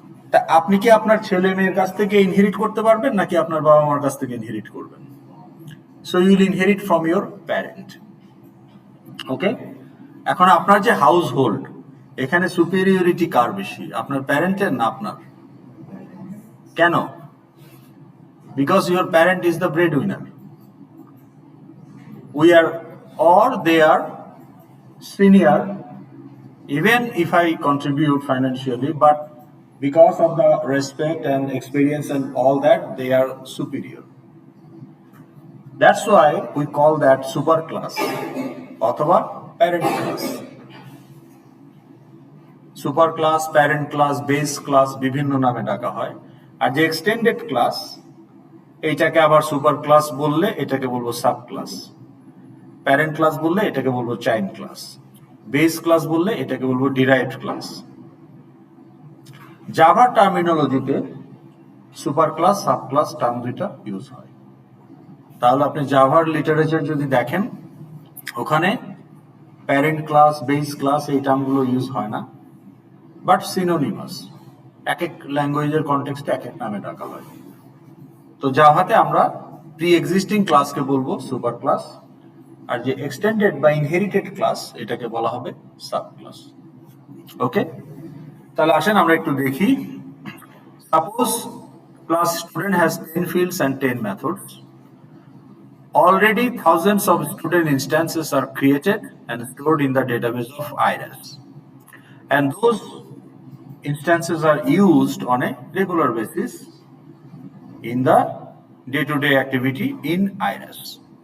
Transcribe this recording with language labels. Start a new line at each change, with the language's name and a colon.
Bangla: তা আপনি কি আপনার ছেলে মেয়ের কাছ থেকে ইনহেরিট করতে পারবেন, নাকি আপনার বাবা মার কাছ থেকে ইনহেরিট করবেন?
English: So you will inherit from your parent.
Bangla: ওকে, এখন আপনার যে হাউস হোল্ড, এখানে সুপিরিয়রিটি কার বেশি, আপনার প্যারেন্টের না আপনার? কেন?
English: Because your parent is the breadwinner, we are or they are senior, even if I contribute financially, but because of the respect and experience and all that, they are superior. That's why we call that super class অথবা parent class.
Bangla: Super class, parent class, base class বিভিন্ন নামে ডাকা হয়। আর যে extended class, এইটাকে আবার super class বললে এটাকে বলবো সাব ক্লাস, প্যারেন্ট ক্লাস বললে এটাকে বলবো চাইল্ড ক্লাস, বেস ক্লাস বললে এটাকে বলবো derived class. Java টার্মিনোলজিতে super class, sub class term দুইটা ইউজ হয়। তাহলে আপনি জাভার লিটারেচার যদি দেখেন, ওখানে প্যারেন্ট ক্লাস, বেস ক্লাস এই টার্মগুলো ইউজ হয় না, বাট সিনোনিমাস, এক এক ল্যাঙ্গুয়েজের কনটেক্সটে এক এক নামে ডাকা হয়। তো জাভাতে আমরা প্রি এক্সিস্টিং ক্লাসকে বলবো সুপার ক্লাস, আর যে এক্সটেন্ডেড বা ইনহেরিটেড ক্লাস এটাকে বলা হবে সাব ক্লাস।
English: okay,
Bangla: তাহলে আসেন আমরা একটু দেখি।
English: Suppose class student has 10 fields and 10 methods. Already thousands of student instances are created and stored in the database of IRIS, and those instances are used on a regular basis in the day-to-day activity in IRIS.